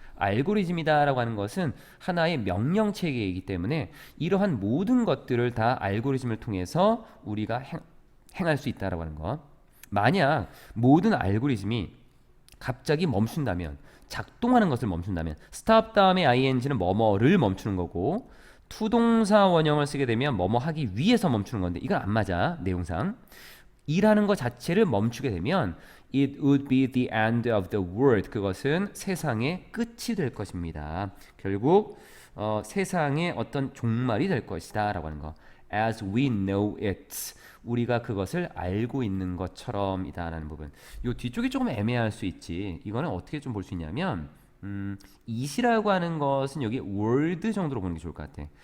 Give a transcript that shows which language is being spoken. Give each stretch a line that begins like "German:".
Korean: 알고리즘이다라고 하는 것은 하나의 명령 체계이기 때문에 이러한 모든 것들을 다 알고리즘을 통해서 우리가 행할 수 있다라고 하는 거. 만약 모든 알고리즘이 갑자기 멈춘다면, 작동하는 것을 멈춘다면, stop 다음에 ing는 뭐뭐를 멈추는 거고, 투동사 원형을 쓰게 되면 뭐뭐 하기 위해서 멈추는 건데 이건 안 맞아. 내용상 일하는 것 자체를 멈추게 되면
English: it would be the end of the world.
Korean: 그것은 세상의 끝이 될 것입니다. 결국 세상의 어떤 종말이 될 것이다 라고 하는 거.
English: as we know it.
Korean: 우리가 그것을 알고 있는 것처럼 이다 라는 부분. 이 뒤쪽이 조금 애매할 수 있지. 이거는 어떻게 좀 볼 수 있냐면 it이라고 하는 것은 여기 world 정도로 보는 게 좋을 것 같아.